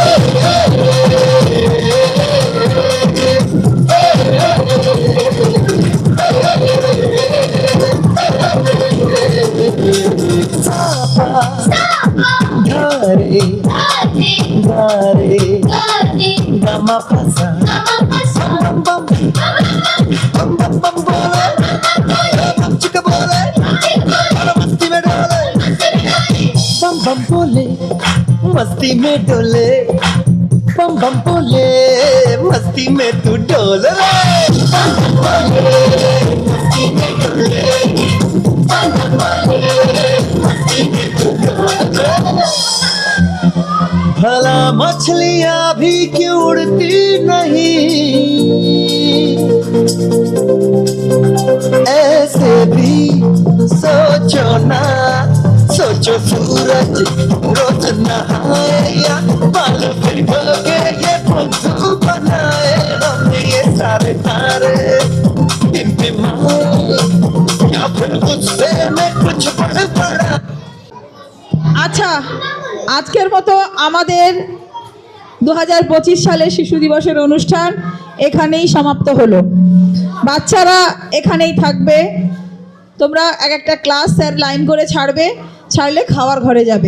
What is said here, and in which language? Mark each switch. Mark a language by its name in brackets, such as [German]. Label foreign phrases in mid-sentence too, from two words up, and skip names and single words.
[Hindi] गरे, गरे, गमा पसा, बम बम, बम बम बम बोले, बम चिका बोले, बम masti में डोले, बम बम बोले, मस्ती में डोले, बम बम बोले, मस्ती में तू डोल रे, बम बम बोले, मस्ती में डोले, बम बम बोले, मस्ती में तू डोल रे। भला मछलियां भी क्यों उड़ती नहीं, ऐसे भी सोचो ना, सोचो सूरज रोज नहाए या बाल भिगो के ये फुद्दू बनाए। हमने ये सारे तारे टिमटिमाए या फिर गुस्से में कुछ बड़ पड़ा। [Bangla] আচ্ছা, আজকের মতো আমাদের 2025 সালের শিশু দিবসের অনুষ্ঠান এখানেই সমাপ্ত হলো। বাচ্চারা এখানেই থাকবে, তোমরা এক একটা ক্লাস স্যার লাইন করে ছাড়লে খাওয়ার ঘরে যাবে।